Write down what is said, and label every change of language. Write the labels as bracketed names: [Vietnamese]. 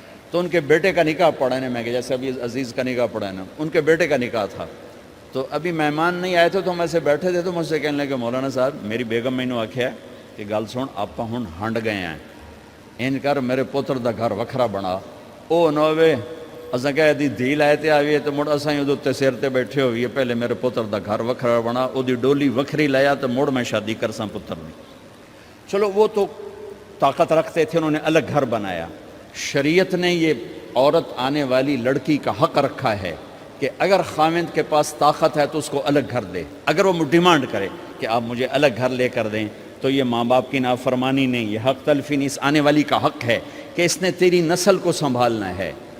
[Urdu] تو ان کے بیٹے کا نکاح پڑھا ہے، میں کہ جیسے ابھی عزیز کا نکاح پڑھا ہے نا، ان کے بیٹے کا نکاح تھا. تو ابھی مہمان نہیں آئے تھے تو ہم ایسے بیٹھے تھے تو مجھ سے کہنے لگے مولانا صاحب میری بیگم [Punjabi] میں نے آکھیا کہ گل سن آپ ہن ہنڈ گئے ہیں، ان کر میرے پوتر دا گھر وکھرا بنا. او نوے اساں کہ دی دھی لائے تے آئیے تو مڑ اساں اودے تے سر تے بیٹھے ہوئیے، پہلے میرے پوتر دا گھر وکھرا بنا، او دی ڈولی وکھری لایا تو مڑ میں شادی کرساں پتر دی. [Urdu] چلو وہ تو طاقت رکھتے تھے، انہوں نے الگ گھر بنایا. شریعت نے یہ عورت آنے والی لڑکی کا حق رکھا ہے کہ اگر خامند کے پاس طاقت ہے تو اس کو الگ گھر دے. اگر وہ ڈیمانڈ کرے کہ آپ مجھے الگ گھر لے کر دیں تو یہ ماں باپ کی نافرمانی نہیں، یہ حق تلفی نہیں، اس آنے والی کا حق ہے کہ اس نے تیری نسل کو سنبھالنا ہے.